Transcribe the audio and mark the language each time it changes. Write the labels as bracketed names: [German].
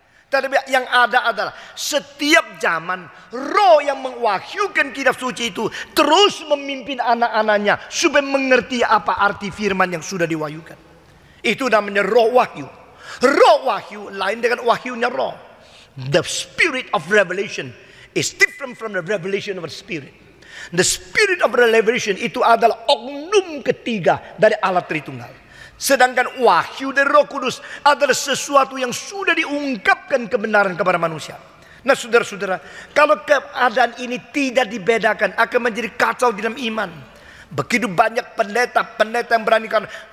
[Indonesian] Tetapi yang ada adalah setiap zaman roh yang mengwahyukan kitab suci itu terus memimpin anak-anaknya supaya mengerti apa arti firman yang sudah diwahyukan. Itu namanya roh wahyu. Roh wahyu lain dengan wahyunya roh. [English] The spirit of revelation is different from the revelation of the Spirit. The Spirit of revelation [Indonesian] itu adalah oknum ketiga dari Allah Tritunggal. Sedangkan wahyu dari Roh Kudus adalah sesuatu yang sudah diungkapkan kebenaran kepada manusia. Nah saudara-saudara, kalau keadaan ini tidak dibedakan akan menjadi kacau di dalam iman. Begitu banyak pendeta yang berani katakan